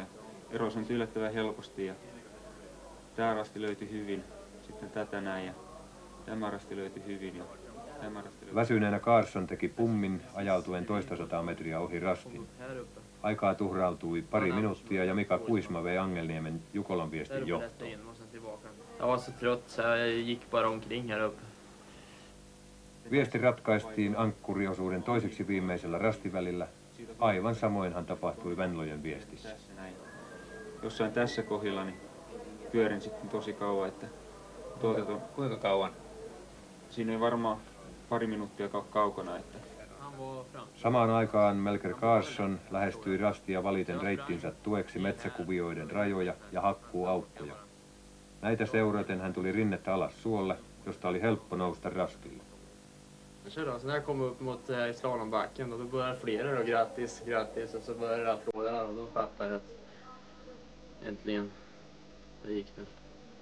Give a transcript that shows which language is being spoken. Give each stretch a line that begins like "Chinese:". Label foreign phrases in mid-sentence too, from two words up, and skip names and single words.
Finnish: Ero on yllättävän helposti ja tämä rasti löytyi hyvin, sitten tätä näin ja tämä rasti löytyi hyvin ja tämä rasti löytyi. Väsyneenä Karlsson teki pummin ajautuen 200 metriä ohi rastin. Aikaa tuhrautui 2 minuuttia ja Mika Kuisma vei Angelniemen Jukolan Viestin johtoon.
Swedish: Jag var så trött så jag gick bara omkring här uppe.
Finnish: Viesti ratkaistiin ankkuriosuuden toiseksi viimeisellä rastivälillä. Aivan samoinhan tapahtui Venlojen Viestissä. Jossain tässä kohdilla niin pyörin sitten tosi kauan, että Kuinka kauan? siinä ei varmaan pari minuuttia kaukana, että Samaan aikaan Melker Karlsson lähestyi rastia valiten reittinsä tueksi metsäkuvioiden rajoja ja hakkuuaukkoja. Näitä seuraten hän tuli rinnettä alas suolle, josta oli helppo nousta rastille.
Swedish: Jag körde alltså när jag kom upp mot slalombacken och då började flera då grattis och så började applåderna och då fattade jag att äntligen det gick nu.